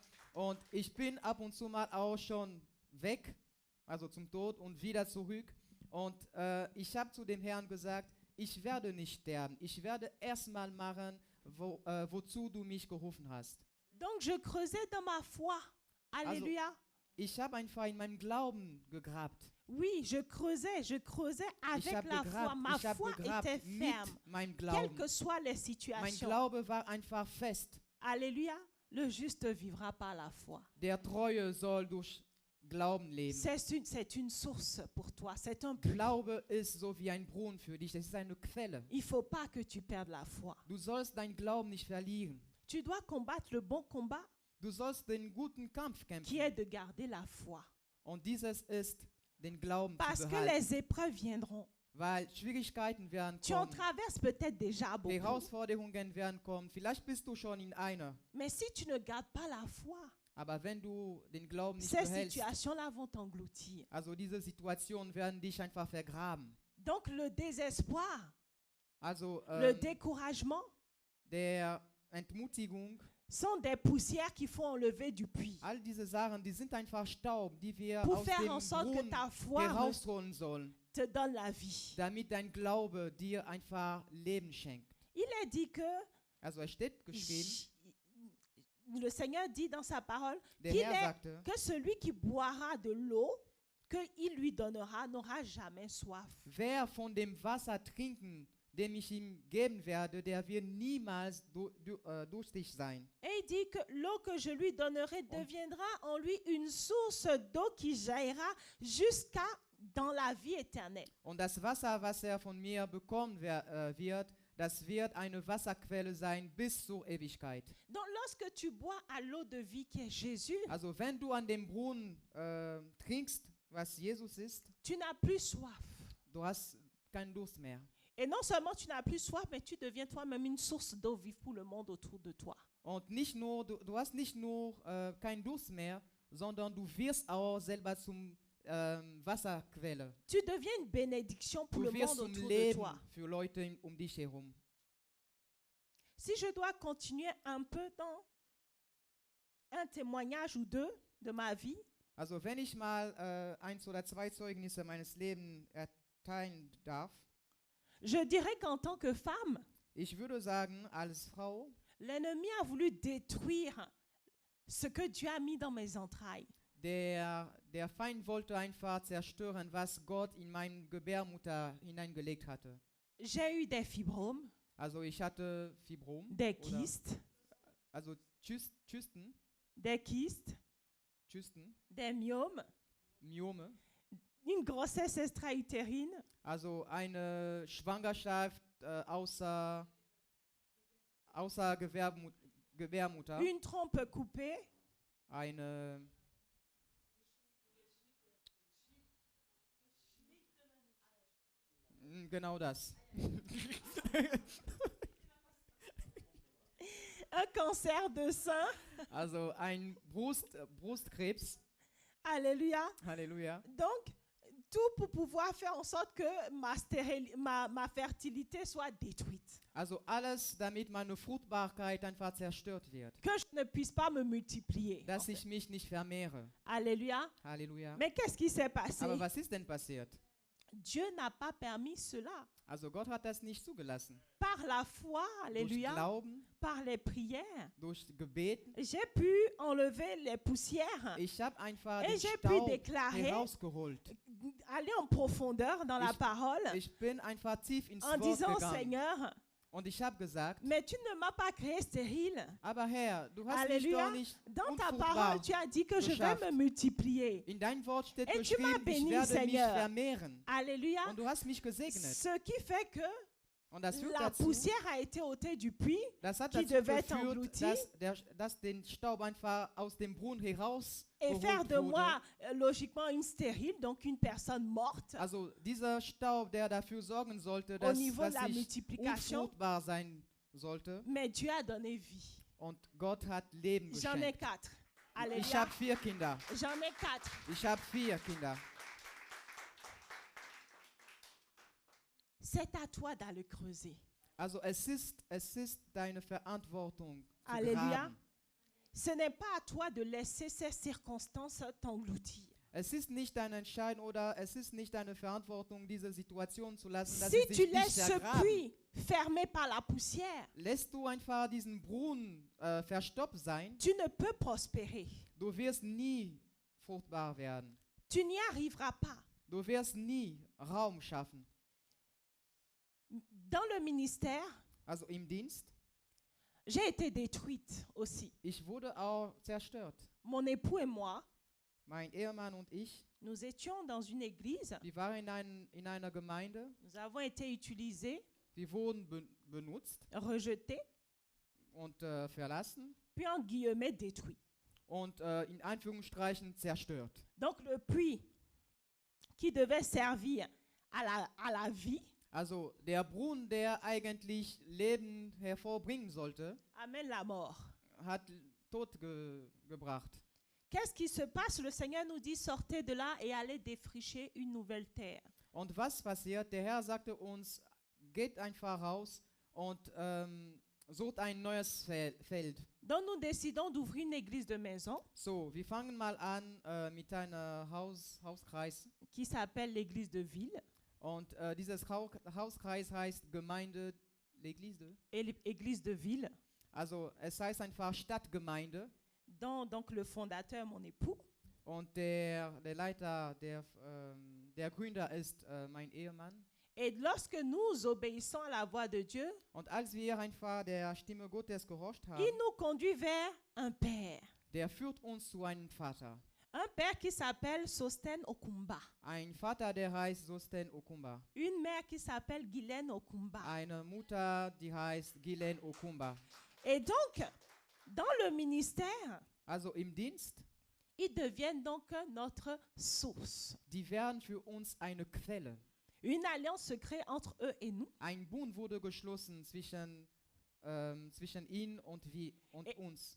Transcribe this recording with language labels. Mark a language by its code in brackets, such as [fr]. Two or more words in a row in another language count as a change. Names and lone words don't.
[de] Und ich bin ab und zu mal auch schon weg, also zum Tod und wieder zurück. Und ich habe zu dem Herrn gesagt, ich werde nicht sterben. Ich werde erstmal machen, wozu du mich gerufen hast. [fr] Donc je creusais dans ma foi. Alléluia. [de] Ich habe einfach in meinem Glauben gegrabt. [fr] Oui, je creusais [de] Ich [fr] avec [de] habe [fr] la foi. Ma [de] ich habe [fr] foi [de] gegrabt [fr] était [de] mit [fr] ferme, [de] meinem [fr] quelles [de] Glauben. [fr] que soient les [de] Mein [fr] situations. [de] Glaube war einfach fest. [fr] Alléluia. Le juste vivra par la foi. [de] Der Treue soll durch Glauben leben. [fr] C'est une source pour toi. C'est un puits. [de] Glaube ist so wie ein Brunnen für dich. Es ist eine Quelle. [fr] Il ne faut pas que tu perdes la foi. [de] Du sollst deinen Glauben nicht verlieren. [fr] Tu dois combattre le bon combat [de] Du sollst den guten Kampf [fr] qui [de] kämpfen. [fr] est de garder la foi. [de] Und dieses ist, den Glauben [fr] Parce [de] zu [fr] que [de] behalten. [fr] les épreuves viendront. [de] Weil Schwierigkeiten werden [fr] Tu en [de] kommen. [fr] traverses peut-être déjà beaucoup. [de] Herausforderungen werden kommen. Vielleicht bist du schon in einer. [fr] Mais si tu ne gardes pas la foi, [de] Aber wenn du den Glauben nicht [fr] ces [de] behältst, [fr] situations-là vont t'engloutir. [de] also diese Situationen werden dich einfach vergraben. [fr] Donc le désespoir, [de] Also [fr] le découragement [de] der Entmutigung, [fr] sont des poussières qu'il faut enlever du puits [de] all diese Sachen, die sind einfach Staub, die wir [fr] pour [de] aus [fr] faire [de] dem [fr] en sorte que [de] Brunnen [fr] ta foi [de] herausholen sollen, [fr] te donne la vie. [de] damit dein Glaube dir einfach Leben schenkt. [fr] Il est dit que [de] Also es steht geschrieben, [fr] j- le Seigneur dit dans sa parole [de] der [fr] qu'il [de] Herr [fr] est [de] sagte, [fr] que celui qui boira de l'eau qu'il lui donnera n'aura jamais soif. [de] wer von dem Wasser trinken, dem ich ihm geben werde, der wird niemals durstig sein. [fr] Et il dit que l'eau que je lui donnerai deviendra en lui une source d'eau qui jaillira jusqu'à dans la vie éternelle. [de] Und das Wasser, was er von mir bekommen wird, das wird eine Wasserquelle sein bis zur Ewigkeit. [fr] Donc lorsque tu bois à l'eau de vie qui est Jésus, [de] Also wenn du an dem Brunnen trinkst, was Jesus ist, [fr] tu n'as plus soif. [de] du hast keinen Durst mehr. [fr] Et non seulement tu n'as plus soif, mais tu deviens toi-même une source d'eau vive pour le monde autour de toi. [de] Und nicht nur, du hast nicht nur keinen Durst mehr, sondern du wirst auch selber zum Wasserquelle. [fr] Tu deviens une bénédiction pour [de] Du [fr] le [de] wirst [fr] monde [de] zum [fr] autour de [de] Leben [fr] toi. [de] für Leute um dich herum. [fr] Si je dois continuer un peu dans un témoignage ou deux de ma vie, [de] Also wenn ich mal 1 oder 2 Zeugnisse meines Lebens erteilen darf, [fr] je dirais qu'en tant que femme, [de] ich würde sagen, als Frau, [fr] l'ennemi a voulu détruire ce que Dieu a mis dans mes entrailles. [de] der Feind wollte einfach zerstören, was Gott in meine Gebärmutter hineingelegt hatte. [fr] J'ai eu des fibromes, [de] Also ich hatte Fibrom, [fr] des [de] oder, [fr] kystes, [de] also Zysten, [fr] des kystes, des myomes, [de] Myome, [fr] une grossesse extra-utérine, [de] also eine Schwangerschaft außer Gebärmutter, [fr] une trompe coupée, [de] eine genau das. [fr] un cancer de sein. [de] Also ein Brustkrebs. [fr] Alléluia. [de] Halleluja. [fr] Donc, tout pour pouvoir faire en sorte que ma fertilité soit détruite. [de] Also alles, damit meine Fruchtbarkeit einfach zerstört wird. [fr] Que je ne puisse pas me multiplier. [de] Dass ich mich nicht vermehre. [fr] Alléluia. [de] Halleluja. [fr] Mais qu'est-ce qui s'est passé? [de] Aber was ist denn passiert? [fr] Dieu n'a pas permis cela. [de] Also Gott hat das nicht zugelassen. [fr] Par la foi, [de] Durch [fr] alléluia, [de] Glauben, [fr] par les prières, [de] durch Gebeten. [fr] j'ai pu enlever les poussières [de] Ich habe einfach [fr] et [de] den [fr] j'ai pu [de] Staub [fr] déclarer, [de] herausgeholt. [fr] aller en profondeur dans la parole [de] Ich bin einfach tief ins [fr] en [de] Wort [fr] disant, [de] gegangen. [fr] Seigneur, [de] Und ich habe gesagt, [fr] mais tu ne m'as pas créé stérile. [de] aber Herr, du hast mich [fr] Alléluia. [de] doch nicht [fr] Dans ta [de] unfruchtbar. [fr] parole, tu as dit que je vais [de] geschafft. [fr] me multiplier. [de] In dein Wort steht [fr] Et tu m'as [de] geschrieben, [fr] béni, [de] ich werde mich [fr] Seigneur. [de] vermehren. [fr] Alléluia. [de] Und du hast mich gesegnet. [fr] Ce qui fait que [de] Und das führt [fr] la [de] dazu, [fr] poussière a été ôtée du puits [de] das hat [fr] qui [de] dazu [fr] devait être [de] geführt, [fr] englouti [de] dass den Staub einfach aus dem Brunnen heraus [fr] et faire [de] geholt [fr] de [de] wurde. [fr] moi logiquement une stérile, donc une personne morte. [de] Also dieser Staub, der dafür sorgen sollte, [fr] Au [de] dass, [fr] niveau de [de] dass [fr] la [de] ich [fr] multiplication. [de] unfruchtbar sein sollte. [fr] Mais Dieu a donné vie. [de] Und Gott hat Leben [fr] J'en ai [de] geschenkt. [fr] 4. [de] Ich [fr] Alléluia. [de] habe 4 Kinder. [fr] J'en ai 4. [de] Ich habe 4 Kinder. [fr] C'est à toi d'aller creuser. [de] Also es ist deine Verantwortung zu [fr] Alléluia. [de] graben. [fr] Ce n'est pas à toi de laisser ces circonstances t'engloutir. [de] Es ist nicht deine Entscheidung oder es ist nicht deine Verantwortung, diese Situation zu lassen, dass [fr] Si [de] sie [fr] tu [de] sich [fr] laisses [de] nicht [fr] ce [de] vergraben. [fr] puits fermé par la poussière, [de] Lässt du einfach diesen Brunnen verstopft sein, [fr] tu ne peux prospérer. [de] du wirst nie fruchtbar werden. [fr] Tu n'y arriveras pas. [de] Du wirst nie Raum schaffen. [fr] Dans le ministère, [de] Also im Dienst, [fr] j'ai été détruite aussi. [de] ich wurde auch zerstört. [fr] Mon époux et moi, [de] Mein Ehemann und ich, [fr] nous étions dans une église. [de] wir waren in einer Gemeinde, [fr] Nous avons été utilisés, [de] wir wurden benutzt [fr] rejetés, [de] und verlassen [fr] puis en guillemets détruits. [de] und in Anführungsstrichen zerstört. [fr] Donc le puits qui devait servir à la vie, [de] Also der Brunnen, der eigentlich Leben hervorbringen sollte, [fr] amène la mort. [de] hat Tod gebracht. [fr] Qu'est-ce qui se passe? Le Seigneur nous dit, sortez de là et allez défricher une nouvelle terre. [de] Und was passiert? Der Herr sagte uns, geht einfach raus und sucht ein neues Feld. [fr] Donc nous décidons d'ouvrir une église de maison [de] So, wir fangen mal an mit einem Hauskreis. [fr] qui s'appelle l'église de ville. [de] Und dieses Hauskreis heißt Gemeinde [fr] l'église de? église de ville, [de] Also es heißt einfach Stadtgemeinde. [fr] dont donc le fondateur, mon époux. [de] Und der Leiter, der Gründer ist mein Ehemann. [fr] Et lorsque nous obéissons à la voix de Dieu, [de] Und als wir einfach der Stimme Gottes gehorcht haben, [fr] il nous conduit vers un père. [de] der führt uns zu einem Vater. [fr] Un père qui s'appelle Sosten Okumba. [de] Ein Vater, der heißt Sosten Okumba. [fr] Une mère qui s'appelle Guylaine Okumba. [de] Eine Mutter, die heißt Ghislaine Okumba. [fr] Et donc, dans le ministère, [de] Also im Dienst, [fr] ils deviennent donc notre source. [de] die werden für uns eine Quelle. [fr] Une alliance se crée entre eux et nous. [de] Ein Bund wurde geschlossen zwischen ihnen und uns.